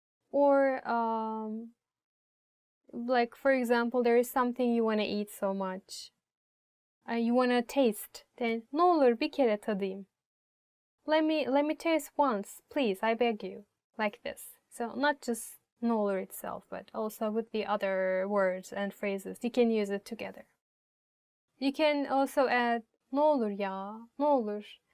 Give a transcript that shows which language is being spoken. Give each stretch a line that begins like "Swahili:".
English: Or, like for example, there is something you want to eat so much. You want to taste.
Turkish: Then, ne olur bir kere tadayım.
English: Let me taste once, please, I beg you. Like this. So not just
Turkish: ne olur
English: itself, but also with the other words and phrases. You can use it together. You can also add
Turkish: ne olur ya, ne olur.